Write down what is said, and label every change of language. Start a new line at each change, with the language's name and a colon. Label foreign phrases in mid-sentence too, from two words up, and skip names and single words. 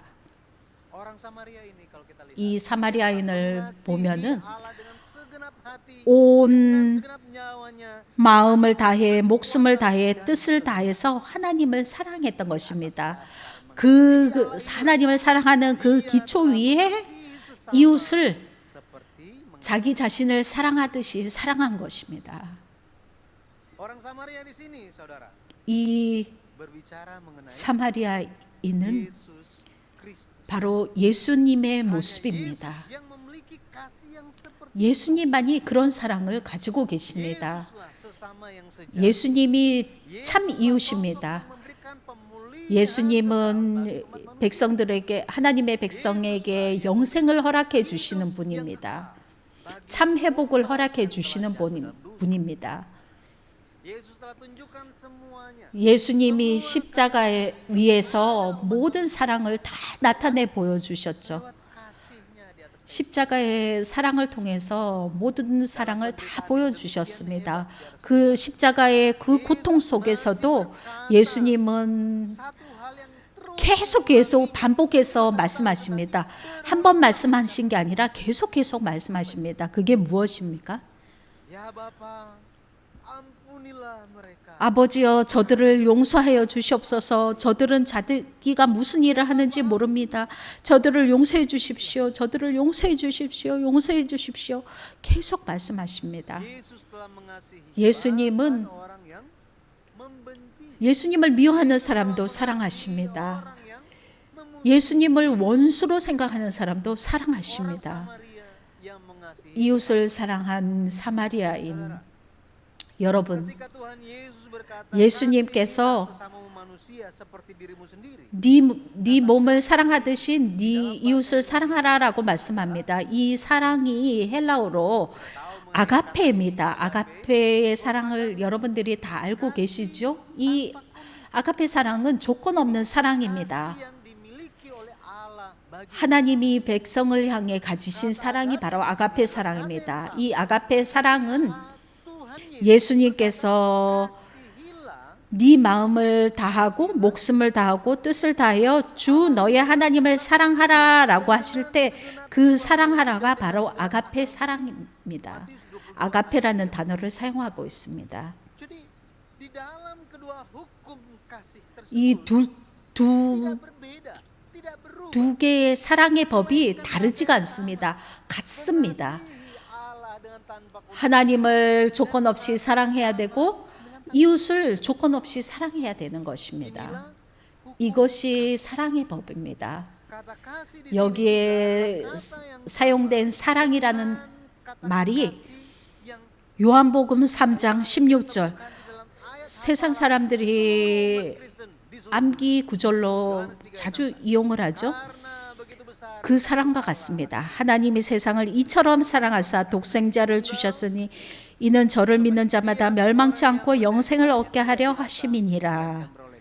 Indonesian: Orang Samaria ini kalau kita lihat
Korean: 이 사마리아인을 보면은
Indonesian: Allah dengan segenap hati,
Korean: 온
Indonesian: segenap nyawanya,
Korean: 마음을 다해 목숨을 다해 뜻을 다해서 하나님을 사랑했던 것입니다. 그 하나님을 사랑하는 그 기초 위에 이웃을
Indonesian: seperti
Korean: 자기 자신을 사랑하듯이 사랑한 것입니다.
Indonesian: orang Samaria di sini, saudara,
Korean: 이
Indonesian: berbicara mengenai
Korean: 사마리아인은
Indonesian: Yesus Kristus.
Korean: 바로 예수님의
Indonesian: Hanya
Korean: 모습입니다.
Indonesian: Yesus yang memiliki kasih yang seperti
Korean: 예수님만이 그런 사랑을 가지고 계십니다.
Indonesian: Yesuslah sesama yang sejati.
Korean: 예수님이 참
Indonesian: Yesuslah
Korean: 이웃입니다.
Indonesian: sosok yang memberikan pemulihan
Korean: 예수님은 백성들에게 하나님의 백성에게 영생을 허락해 주시는 분입니다. 참 회복을 허락해 주시는 분입니다.
Indonesian: Yesus telah tunjukkan semuanya.
Korean: 예수님이 십자가에 위에서 모든 사랑을 다 나타내 보여주셨죠.
Indonesian: Lewat kasihnya di atas
Korean: 십자가의 사랑을 통해서 모든 사랑을 다 보여주셨습니다. 그 십자가의 그 고통 속에서도 예수님은
Indonesian: satu hal yang terus
Korean: 계속 반복해서 말씀하십니다. 한 번 말씀하신 게 아니라 계속 말씀하십니다. 그게 무엇입니까?
Indonesian: ya Bapa, ampunilah mereka.
Korean: 아버지여 저들을 용서하여 주시옵소서. 저들은 자기가 무슨 일을 하는지 모릅니다. 저들을 용서해 주십시오. 저들을 용서해 주십시오. 용서해 주십시오. 계속 말씀하십니다.
Indonesian: Yesus telah mengasihi
Korean: 예수님은
Indonesian: bahkan orang yang membenci,
Korean: 예수님을 미워하는 사람도 사랑하십니다.
Indonesian: orang yang memuji,
Korean: 예수님을 원수로 생각하는 사람도
Indonesian: orang
Korean: 사랑하십니다.
Indonesian: Samaria yang mengasihi.
Korean: 이웃을 사랑한 사마리아인 여러분,
Indonesian: Ketika Tuhan Yesus berkata,
Korean: 예수님께서
Indonesian: "Kasihilah sesamamu manusia seperti dirimu sendiri."
Korean: 네 몸을 사랑하듯이 네 이웃을 사랑하라라고 말씀합니다. 이 사랑이 헬라어로 아가페입니다. 아가페의 사랑을 여러분들이 다 알고 계시죠? 이 아가페 사랑은 조건 없는 사랑입니다.
Indonesian: Yang dimiliki oleh Allah bagi
Korean: 하나님이 백성을 향해 가지신 사랑이 바로 아가페 사랑입니다. 이 아가페 사랑은
Indonesian: Tuhan Yesus
Korean: 예수님께서
Indonesian: kasihilah
Korean: 네 마음을 다하고 목숨을 다하고 뜻을 다하여 주 너의 하나님을 사랑하라라고 하실 때 그 사랑하라가 바로 아가페 사랑입니다. 아가페라는 단어를 사용하고 있습니다.
Indonesian: Jadi di dalam kedua hukum kasih
Korean: 이
Indonesian: tersebut tidak berbeda, tidak berubah.
Korean: 두 개의 사랑의 법이 다르지가 않습니다. 같습니다.
Indonesian: Allah dengan tanpa
Korean: 하나님을 조건 없이 사랑해야 되고 이웃을 조건 없이 사랑해야 되는 것입니다. 이것이 사랑의 법입니다.
Indonesian: kata kasih di sini
Korean: 여기에
Indonesian: kata yang
Korean: 사용된 사랑이라는
Indonesian: kata
Korean: 말이
Indonesian: kasih yang
Korean: 요한복음 3장 16절
Indonesian: di dalam
Korean: 세상 사람들이 암기 구절로 자주 이용을 하죠. 그 사랑과 같습니다. 하나님이 세상을 이처럼 사랑하사 독생자를 주셨으니 이는 저를 믿는 자마다 멸망치 않고 영생을 얻게 하려 하심이니라.